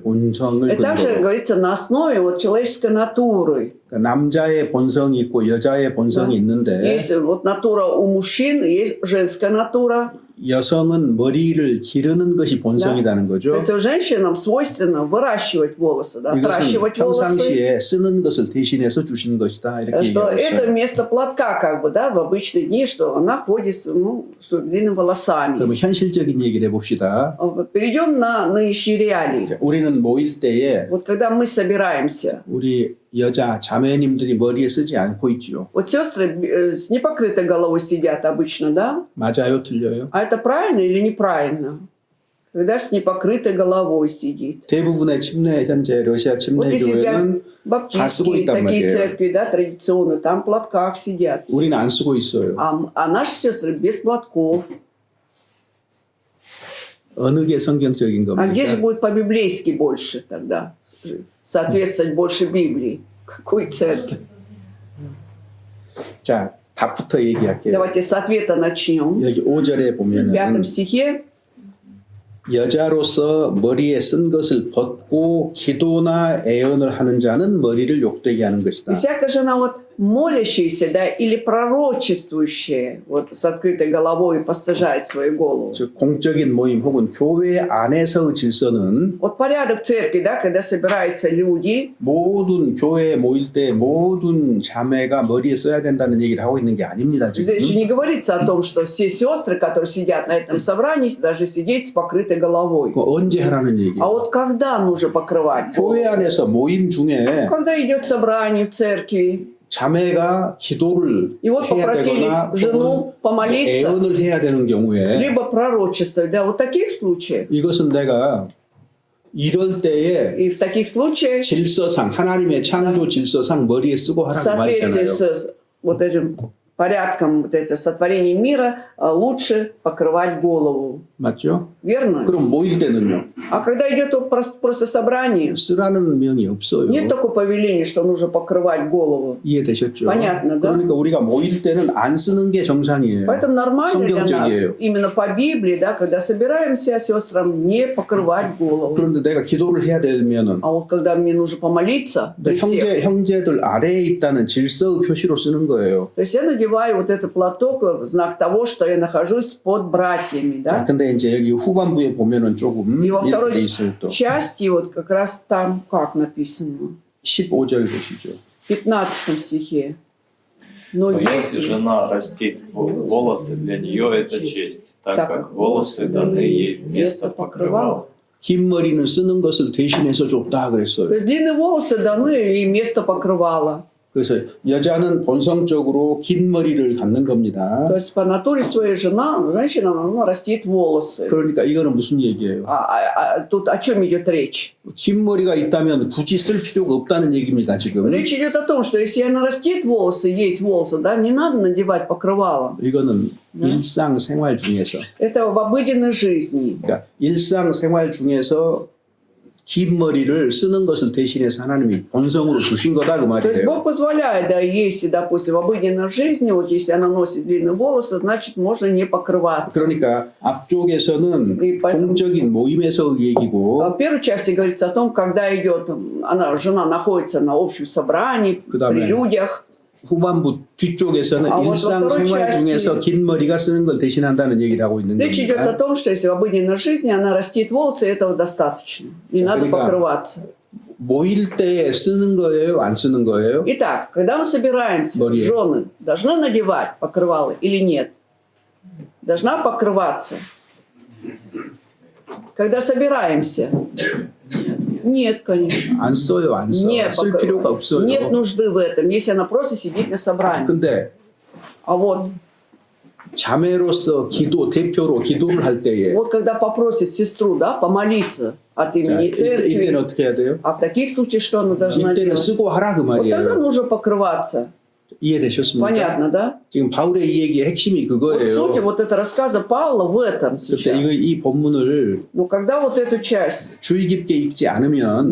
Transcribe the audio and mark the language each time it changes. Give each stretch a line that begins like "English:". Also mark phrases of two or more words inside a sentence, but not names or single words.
Korean: 본성을
Russian: И также
Korean: 근거로.
Russian: говорится на основе вот человеческой натуры.
Korean: 그러니까 남자의 본성이 있고 여자의 본성이 있는데
Russian: Есть вот натура у мужчин, есть женская натура.
Korean: 여성은 머리를 기르는 것이 본성이라는
Russian: То
Korean: 거죠.
Russian: есть женщинам свойственно выращивать волосы, да,
Korean: 이것은
Russian: отращивать волосы.
Korean: 평상시에 쓰는 것을 대신해서 주신 것이다. 이렇게
Russian: Что
Korean: 얘기하고
Russian: это
Korean: 있어요.
Russian: вместо платка, как бы, да, в обычные дни, что она ходит с длинными волосами.
Korean: 그러면 현실적인 얘기를 해봅시다.
Russian: Вот перейдем на нынешние реалии.
Korean: 우리는 모일 때에
Russian: Вот когда мы собираемся,
Korean: 우리 여자 자매님들이 머리에 쓰지 않고 있지요.
Russian: вот сестры с непокрытой головой сидят обычно, да?
Korean: 맞아요, 틀려요?
Russian: А это правильно или неправильно? Когда с непокрытой головой сидит.
Korean: 대부분의 침례 현재 러시아
Russian: Вот
Korean: 침례
Russian: если взять
Korean: 교회는 다 쓰고
Russian: баптистские
Korean: 있단
Russian: такие
Korean: 말이에요.
Russian: церкви, да, традиционные, там в платках сидят.
Korean: 우리는 안 쓰고 있어요.
Russian: А наши сестры без платков.
Korean: 어느 게 성경적인
Russian: А где же
Korean: 겁니까?
Russian: будет по-библейски больше тогда? Соответствовать больше Библии. Какой церкви?
Korean: 자, 답부터 얘기할게요.
Russian: Давайте с ответа начнем.
Korean: 여기 5절에
Russian: В
Korean: 보면은
Russian: 5 стихе
Korean: 여자로서 머리에 쓴 것을 벗고 기도나 애언을 하는 자는 머리를 욕되게 하는
Russian: И
Korean: 것이다.
Russian: всякая жена вот молящаяся, да, или пророчествующая, вот с открытой головой постыжает свою голову.
Korean: 즉 공적인 모임 혹은 교회 안에서의 질서는
Russian: Вот порядок церкви, да, когда собираются люди,
Korean: 모든 교회에 모일 때 모든 자매가 머리에 써야 된다는 얘기를 하고 있는 게 아닙니다. 지금.
Russian: здесь же не говорится о том, что все сестры, которые сидят на этом собрании, должны сидеть с покрытой головой.
Korean: 그거 언제 하라는 얘기예요?
Russian: А вот когда нужно покрывать голову?
Korean: 교회 안에서 모임 중에
Russian: Когда идет собрание в церкви,
Korean: 자매가 기도를
Russian: и вот
Korean: 해야
Russian: попросили
Korean: 되거나
Russian: жену помолиться,
Korean: 애언을 해야 되는 경우에
Russian: либо пророчествовать, да, вот таких случаев.
Korean: 이것은 내가 이럴 때에
Russian: И в таких случаях,
Korean: 질서상 하나님의 창조 질서상 머리에 쓰고
Russian: в
Korean: 하라고
Russian: соответствии
Korean: 말했잖아요.
Russian: с вот этим порядком вот этих сотворений мира, лучше покрывать голову.
Korean: 맞죠?
Russian: Верно?
Korean: 그럼 모일 때는요.
Russian: А когда идет просто собрание,
Korean: 쓰라는 명이 없어요.
Russian: нет такого повеления, что нужно покрывать голову.
Korean: 이해되셨죠?
Russian: Понятно, да?
Korean: 그러니까 우리가 모일 때는 안 쓰는 게 정상이에요.
Russian: Поэтому нормально для нас,
Korean: 성경적이에요.
Russian: именно по Библии, да, когда собираемся сестрам, не покрывать голову.
Korean: 그런데 내가 기도를 해야 되면은
Russian: А вот когда мне нужно помолиться при всех,
Korean: 형제들 아래에 있다는 질서의 표시로 쓰는 거예요.
Russian: то есть я надеваю вот этот платок в знак того, что я нахожусь под братьями,
Korean: 자,
Russian: да.
Korean: 근데 이제 여기 후반부에 보면은 조금
Russian: И во
Korean: 이렇게 돼
Russian: второй
Korean: 있어요 또.
Russian: части вот как раз там как написано,
Korean: 15절 보시죠.
Russian: в 15 стихе. Но Но если если жена растит волосы, для нее это честь, так как волосы даны ей вместо покрывала.
Korean: 긴 머리는 쓰는 것을 대신해서 줬다
Russian: То
Korean: 그랬어요.
Russian: есть длинные волосы даны и место покрывала.
Korean: 그래서 여자는 본성적으로 긴 머리를 갖는 겁니다.
Russian: То есть по натуре своей женщина, она растит волосы.
Korean: 그러니까 이거는 무슨 얘기예요?
Russian: Тут о чем идет речь?
Korean: 긴 머리가 있다면 굳이 쓸 필요가 없다는 얘기입니다, 지금.
Russian: Речь идет о том, что если она растит волосы, есть волосы, да, не надо надевать покрывало.
Korean: 이거는 네. 일상생활 중에서.
Russian: Это в обыденной жизни.
Korean: 그러니까 일상생활 중에서 긴 머리를 쓰는 것을 대신해서 하나님이 본성으로 주신 거다 그
Russian: То есть
Korean: 말이에요.
Russian: Бог позволяет, да, если, допустим, в обыденной жизни, вот если она носит длинные волосы, значит, можно не покрываться.
Korean: 그러니까 앞쪽에서는
Russian: И поэтому-
Korean: 공적인 мо임에서 얘기고
Russian: В первой части говорится о том, когда идет, жена находится на общем собрании,
Korean: 그다음에
Russian: при людях.
Korean: 후반부 뒤쪽에서는 아, 일상생활 어떤 중에서 긴 머리가 쓰는 걸 대신한다는 얘기를 하고 있는
Russian: Речь идет о
Korean: 겁니다.
Russian: том, что если в обыденной жизни она растит волосы, этого достаточно. Не надо
Korean: 그러니까-
Russian: покрываться.
Korean: 모일 때 쓰는 거예요? 안 쓰는 거예요?
Russian: Итак, когда мы собираемся, Мария. жены должны надевать покрывало или нет? Должна покрываться. Когда собираемся? Нет, конечно.
Korean: 안 써요, 안 써.
Russian: Не
Korean: 쓸
Russian: покрываться.
Korean: 필요가 없어요.
Russian: Нет нужды в этом, если она просто сидит на собрании.
Korean: 근데
Russian: А вот,
Korean: 자매로서 기도 대표로 기도를 할 때에
Russian: вот когда попросит сестру, да, помолиться от
Korean: 자,
Russian: имени
Korean: 이때는
Russian: церкви,
Korean: 어떻게 해야 돼요?
Russian: а в таких случаях что она должна
Korean: 이때는
Russian: делать?
Korean: 쓰고 하라 그
Russian: Вот тогда
Korean: 말이에요.
Russian: нужно покрываться.
Korean: 이해되셨습니까?
Russian: Понятно, да?
Korean: 지금 바울의 이 얘기의 핵심이
Russian: Вот суть
Korean: 그거예요.
Russian: вот это рассказа Павла в этом
Korean: 그때
Russian: сейчас.
Korean: 이 본문을
Russian: Но когда вот эту часть
Korean: 주의 깊게 읽지 않으면